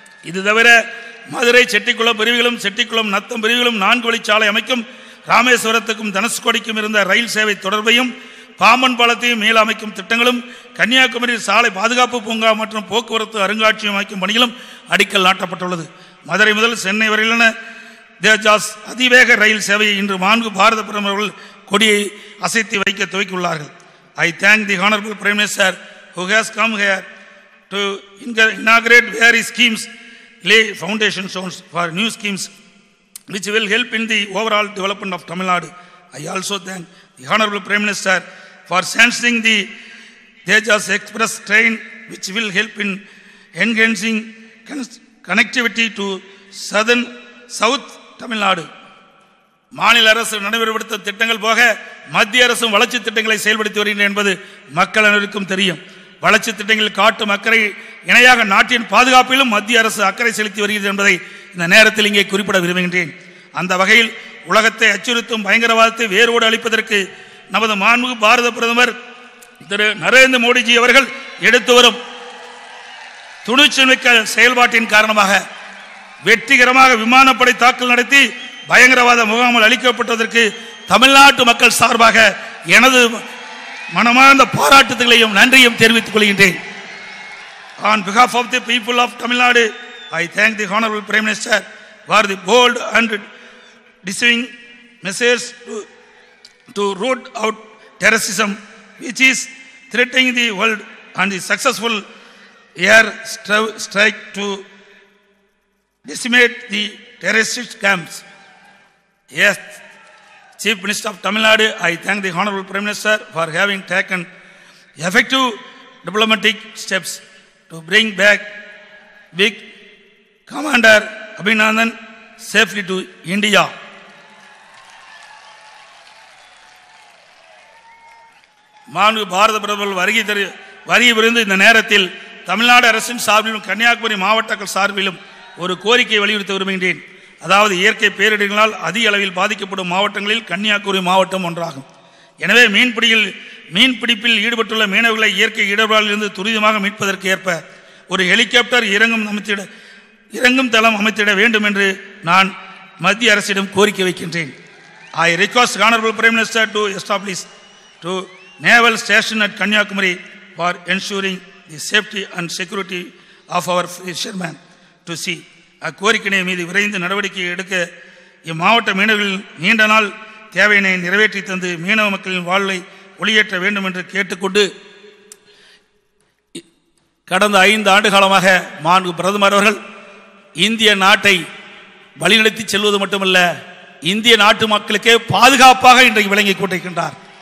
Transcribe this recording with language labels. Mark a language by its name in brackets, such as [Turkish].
[Tamil] இது தவிர மதுரை செட்டிக்குளம் பிரிவுகளும் செட்டிக்குளம் நத்தம் பிரிவுகளும் 4 வழிச்சாலை அமைக்கும் ராமேஸ்வரத்துக்கும் தனுஷ்கோடிக்கும் இருந்த ரயில் சேவை தொடர்பையும் பாம்பன் பாலத்தையும் மேல் அமைக்கும் திட்டங்களும் கன்னியாகுமரி சாலை பாதுகாப்பு பூங்கா மற்றும் போக்குவரத்து அருங்காட்சியகம் அமைக்கும் பணிகளும் அடிக்கல் நாட்டப்பட்டுள்ளது. மதுரை முதல் சென்னை வரையிலான தேஜாஸ் அதிவேக ரயில் சேவையை இன்று மாண்பு பாரத பிரதமர்கள் கொடியை அசைத்து வைக்க துவக்கியுள்ளார்கள். [English] I thank the Honorable Prime Minister who has come here to inaugurate various schemes, lay foundation stones for new schemes which will help in the overall development of Tamil Nadu. I also thank the Honorable Prime Minister for sanctioning the Tejas Express train which will help in enhancing connectivity to South Tamil Nadu. [Tamil] மாநில அரசு நடைமுறைப்படுத்த திட்டங்கள் போக மத்திய அரசும் வளர்ச்சி திட்டங்களை செயல்படுத்தி வருகின்றன என்பது மக்கள் அனைவருக்கும் தெரியும். வளர்ச்சி திட்டங்களில் காட்டும் அக்கறை இணையாக நாட்டின் பாதுகாப்பிலும் மத்திய அரசு அக்கறை செலுத்தி வருகிறது என்பதை இந்த நேரத்தில் இங்கே குறிப்பிட விரும்புகின்றேன். அந்த வகையில் உலகத்தை அச்சுறுத்தும் பயங்கரவாதத்தை வேரோடு அளிப்பதற்கு நமது மாண்பு பாரத பிரதமர் திரு நரேந்திர மோடிஜி அவர்கள் எடுத்து வரும் துணிச்சல்மிக்க செயல்பாட்டின் காரணமாக வெற்றிகரமாக விமானப்படை தாக்குதல் நடத்தி பயங்கரவாத முகாமல் அளிக்கப்பட்டதற்கு தமிழ்நாட்டு மக்கள் சார்பாக எனது மனமார்ந்த பாராட்டுதலையும் நன்றியும் தெரிவித்துக் கொள்கின்றேன். [English] On behalf of the people of Tamil Nadu, I thank the Honorable Prime Minister for the bold and deciding measures to root out terrorism which is threatening the world and the successful air strike to decimate the terrorist camps. Yes, Chief Minister of Tamil Nadu, I thank the Honorable Prime Minister for having taken effective diplomatic steps to bring back big Commander Abhinandan safely to India. [Tamil] மாண்பு பாரத பிரதமர் வருகை புரிந்து இந்த நேரத்தில் தமிழ்நாடு அரசின் சார்பிலும் கன்னியாகுமரி மாவட்டங்கள் சார்பிலும் ஒரு கோரிக்கை வலியுறுத்த விரும்புகின்றேன். அதாவது இயற்கை பேரிடர்களால் அதிக அளவில் பாதிக்கப்படும் மாவட்டங்களில் கன்னியாகுமரி மாவட்டம் ஒன்றாகும். எனவே மீன்பிடிப்பில் ஈடுபட்டுள்ள மீனவர்களை இயற்கை இடர்பாடிலிருந்து துரிதமாக மீட்பதற்கு ஏற்ப ஒரு ஹெலிகாப்டர் இறங்கும் தளம் அமைத்திட வேண்டும் என்று நான் மத்திய அரசிடம் கோரிக்கை வைக்கின்றேன். [English] I request Honorable Prime Minister to establish to naval station at Kanyakumari for ensuring the safety and security of our fishermen to see. [Tamil] அக்கோரிக்கையை மீது விரைந்து நடவடிக்கை எடுக்க இம்மாவட்ட மீனவர்களின் நீண்ட நாள் தேவையினை நிறைவேற்றி தந்து மீனவ மக்களின் வாழ்வை ஒளியேற்ற வேண்டும் என்று கேட்டுக்கொண்டு கடந்த 5 ஆண்டு காலமாக மாண்பு பிரதமர் அவர்கள் இந்திய நாட்டை வழிநடத்தி செல்வது மட்டுமல்ல, இந்திய நாட்டு மக்களுக்கே பாதுகாப்பாக இன்றைக்கு விளங்கிக் கொண்டிருக்கின்றார்.